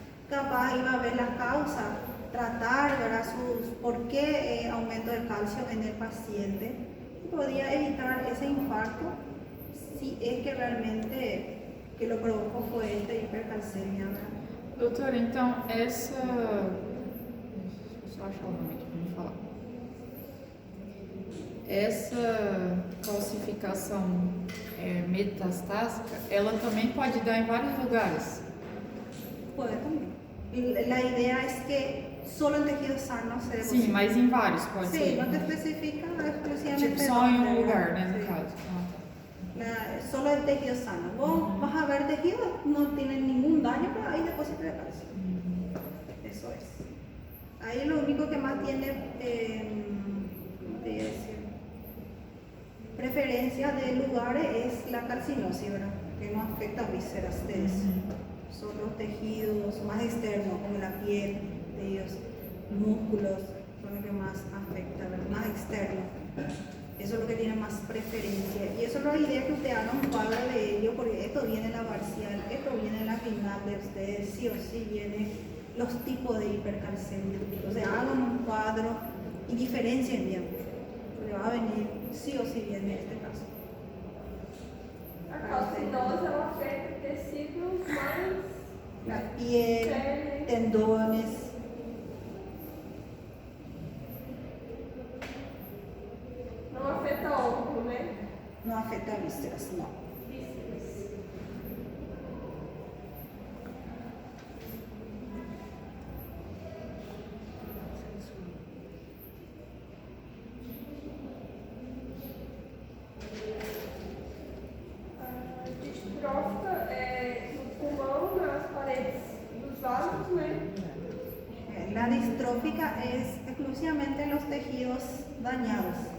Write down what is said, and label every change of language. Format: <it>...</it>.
<es>Capaz iba a ver la causa, tratar, ¿verdad? Por qué aumento de calcio en el paciente, y podía evitar ese infarto si es que realmente que lo provocó fue esta hipercalcemia, ¿verdad?</es> <pt>Doutora, então, essa... Deixa eu só achar o nome aqui para me falar. Essa calcificação metastásica, ela também pode dar em vários lugares?</pt> <es>Puede también. La idea es que solo en tejido sano se deposita.</es> <pt>Sim, mas em vários pode ser?</pt> <es>Sí, no te especifica exclusivamente.</es> <pt>Tipo, só em um</pt> <es>dónde,</es> <pt>lugar, né, no</pt> <es>sí.</es> <pt>caso.</pt> <es>Solo el tejido sano. Vos vas a ver tejido, no tiene ningún daño, pero hay depósito de calcio. Eso es. Ahí lo único que más tiene, ¿cómo te iba a decir? Preferencia de lugares es la calcinosis, ¿verdad? Que no afecta a vísceras, son los tejidos más externos, como la piel, tejidos, músculos, son los que más afecta, ¿verdad? Más externos. Eso es lo que tiene más preferencia. Y eso es la idea que usted haga un cuadro de ello, porque esto viene en la parcial, esto viene en la final de ustedes, sí o sí viene los tipos de hipercalcemia. Entonces hagan un cuadro y diferencien bien. Le va a venir sí o sí bien en este caso.</es> <pt>A calcinose ela afeta tecidos mais</pt> <es>La piel, tendones.</es> <pt>não afeta óvulo, né?</pt> <es>No afecta a vísceras, no. Vísceras.</es> <pt>Distrófica no pulmão, nas paredes dos vasos, né?</pt> <es>La distrófica es exclusivamente en los tejidos dañados.</es>